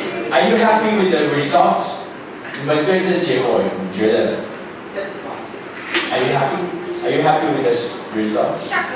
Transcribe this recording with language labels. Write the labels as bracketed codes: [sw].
[en] Are you happy with the results? [zh] 你们对这结果你觉得 [en] Are you happy? Are you happy with the results?